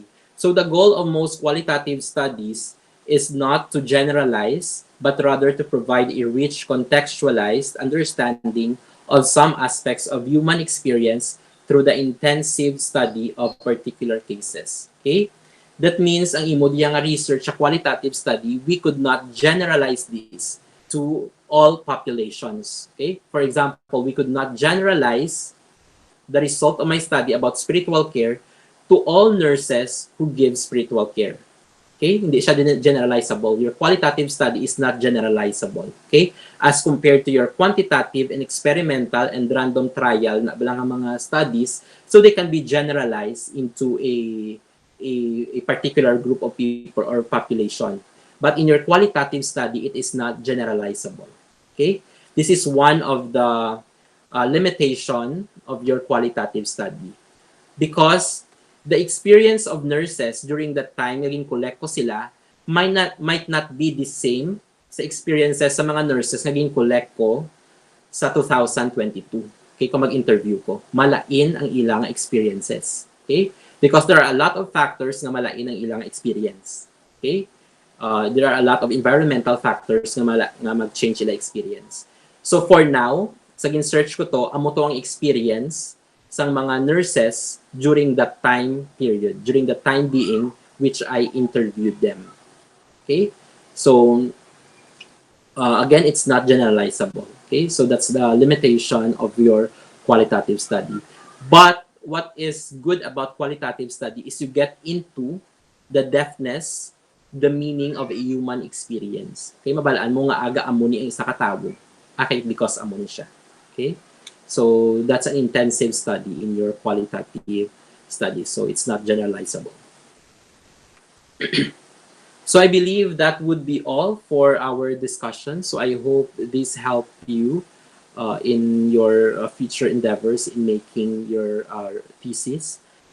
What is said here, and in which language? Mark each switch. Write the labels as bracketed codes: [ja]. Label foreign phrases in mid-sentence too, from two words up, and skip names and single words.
[en] So the goal of most qualitative studies is not to generalize, but rather to provide a rich contextualized understanding of some aspects of human experience through the intensive study of particular cases. Okay? That means [hil] ang imo diya nga [en] research sa qualitative study, we could not generalize this to all populations. Okay? For example, we could not generalize the result of my study about spiritual care to all nurses who give spiritual care. [hil] Okay? Hindi siya generalizable. [en] Your qualitative study is not generalizable. Okay? As compared to your quantitative and experimental and random trial [hil] na lang mga [en] studies, so they can be generalized into a particular group of people or population. But in your qualitative study, it is not generalizable. Okay? This is one of the limitation of your qualitative study. Because the experience of nurses during that time, [hil] naging kolekto sila, [en] might not be the same sa experiences sa mga nurses [hil] naging kolekto [en] sa 2022. [hil] Okay, kung mag-interview ko, malain ang ilang experiences. [en] Okay? Because there are a lot of factors [hil] na malain ang ilang [en] experience. Okay? There are a lot of environmental factors [hil] na mag-change ila [en] experience. So for now, [hil] sa gin-search ko to, amo to ang experience sang mga nurses [en] during that time period, during the time being which I interviewed them. Okay? So, again, it's not generalizable. Okay? So that's the limitation of your qualitative study. But what is good about qualitative study is you get into the depthness, the meaning of a human experience. Okay? [hil] Mabalaan mo nga aga amo ni ang isa ka tawo. Okay, because amo ni siya. [en] Okay? So that's an intensive study in your qualitative study. So it's not generalizable. So I believe that would be all for our discussion. So I hope this helped you in your future endeavors in making your thesis.